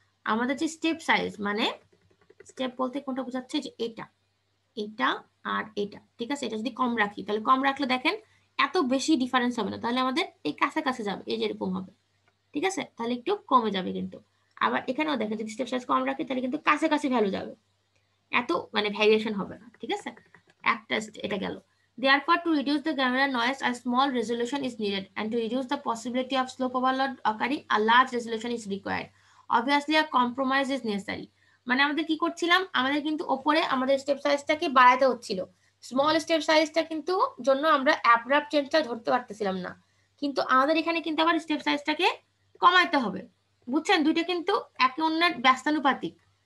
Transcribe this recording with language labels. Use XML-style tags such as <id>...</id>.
<bn>আমাদের যে step size, মানে স্টেপ বলতে কোনটা বোঝাচ্ছে, যে এটা আর এটা, ঠিক আছে। এটা যদি কম রাখি, তাহলে কম রাখলে দেখেন এত বেশি ডিফারেন্স হবে না, তাহলে আমাদের এই কাছাকাছি যাবে, এই যে এরকম হবে, ঠিক আছে, তাহলে একটু কমে যাবে। কিন্তু আবার এখানেও দেখেন যদি স্টেপ সাইজ কম রাখি, তাহলে কিন্তু কাছাকাছি ভ্যালু যাবে, এত মানে ভ্যারিয়েশন হবে না, ঠিক আছে। একটা এটা গেল।</bn> <en>Therefore, to reduce the granular noise, a small resolution is needed, and to reduce the possibility of slope overload occurring, a large resolution is required. Obviously, a compromise is necessary.</en> <bn>মানে আমাদের কি করছিলাম, আমাদের কিন্তু ওপরে আমাদের স্টেপ সাইজটাকে বাড়াতে হচ্ছিল, স্মল স্টেপ সাইজটা কিন্তু জন্য আমরা অ্যাব্রাপ্ট চেঞ্জটা ধরতে পারতেছিলাম না, কিন্তু আমাদের এখানে কিন্তু আবার স্টেপ সাইজটাকে কমাইতে হবে, বুঝছেন, দুইটা কিন্তু একে অন্যের ব্যস্তানুপাতিক।</bn>